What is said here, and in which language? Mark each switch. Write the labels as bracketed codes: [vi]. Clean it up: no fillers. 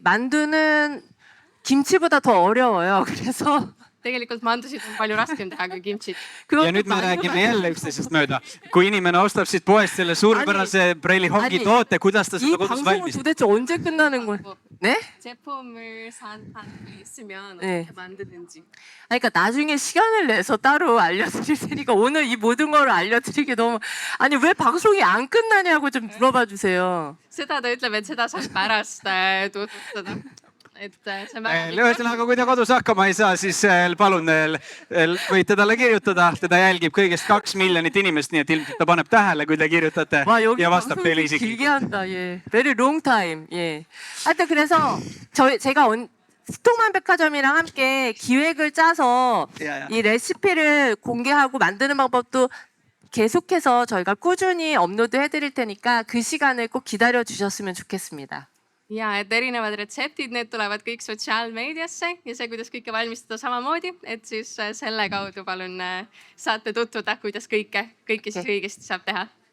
[ko] 만두는 김치보다 더 어려워요. 그래서 [et] tegelikult mandusid on palju raskem teha kui kimchit. ja nüüd me räägime jälle üksteisest mööda. Kui inimene ostab siit poest selle suurepärase Brelihongi toote, kuidas ta seda [ko] 이 [et] kodus [ko] 방송은 [et] valmistab? [ko] 도대체 언제 끝나는 거예요? 네? 제품을 있으면 네. 어떻게 만드는지. 그러니까 나중에 시간을 내서 따로 알려드릴 테니까 오늘 이 모든 걸 알려드리기 너무 아니 왜 방송이 안 끝나냐고 좀 물어봐 주세요. [et] seda ta ütleb, et seda saab pärast tutvustada. et see on väga ühesõnaga, kui ta kodus hakkama ei saa, siis palun võite talle kirjutada. Teda jälgib kõigest 2 miljonit inimest, nii et ilmselt ta paneb tähele, kui te kirjutate ja vastab teile isiklikult. [ko] 길게 한다. 예. [en] Very long time. [ko] 예. 하여튼 그래서 제가 스톡만 백화점이랑 함께 기획을 짜서 이 레시피를 공개하고 만드는 방법도 계속해서 저희가 꾸준히 업로드 해드릴 테니까 그 시간을 꼭 기다려 주셨으면 좋겠습니다. [et] ja et erinevad retseptid, need tulevad kõik sotsiaalmeediasse ja see, kuidas kõike valmistada samamoodi, et siis selle kaudu palun saate tutvuda, kuidas kõike siis õigesti saab teha.